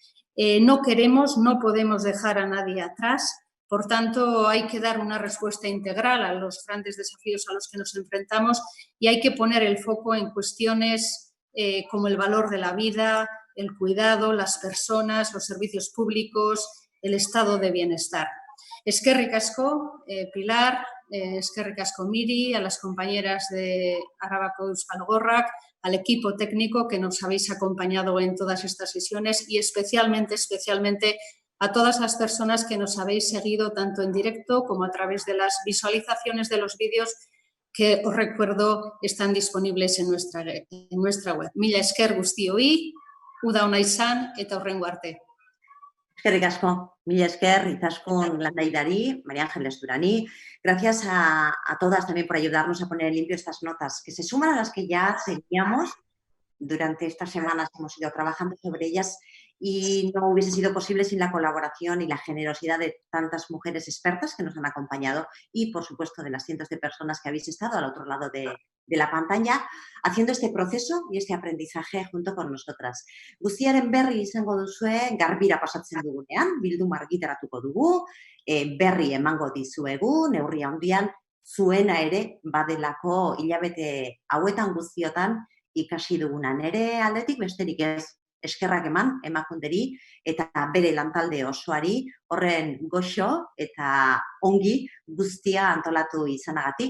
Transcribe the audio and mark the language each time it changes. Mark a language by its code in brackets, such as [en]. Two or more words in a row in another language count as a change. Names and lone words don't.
[es] No podemos dejar a nadie atrás. Por tanto, hay que dar una respuesta integral a los grandes desafíos a los que nos enfrentamos y hay que poner el foco en cuestiones como el valor de la vida, el cuidado, las personas, los servicios públicos, el estado de bienestar. [eu] Eskerrik asko, Pilar, eskerrik asko Miri, [es] a las compañeras de Arabako Euskal Gorrak, al equipo técnico que nos habéis acompañado en todas estas sesiones y especialmente a todas las personas que nos habéis seguido tanto en directo como a través de las visualizaciones de los vídeos que, os recuerdo, están disponibles en nuestra web. [eu] Mila esker guztioi, uda ona izan eta hurrengo arte. Eskerrik asko, mila esker, Izaskun Landaidari, María Ángeles Durani. [es] Gracias a todas también por ayudarnos a poner en limpio estas notas, que se suman a las que ya teníamos. Durante estas semanas hemos ido trabajando sobre ellas y no hubiese sido posible sin la colaboración y la generosidad de tantas mujeres expertas que nos han acompañado y, por supuesto, de las cientos de personas que habéis estado al otro lado de la pantalla haciendo este proceso y este aprendizaje junto con nosotras. [eu] Guztiaren berri izango duzue garbira pasatzen dugunean, bilduma argitaratuko dugu, berri emango dizuegu, neurri handian zuena ere badelako hilabete hauetan guztiotan ikasi duguna. Nere aldetik besterik ez eskerrak emakunderi eta bere lantalde osoari horren goxo eta ongi guztia antolatu izanagatik.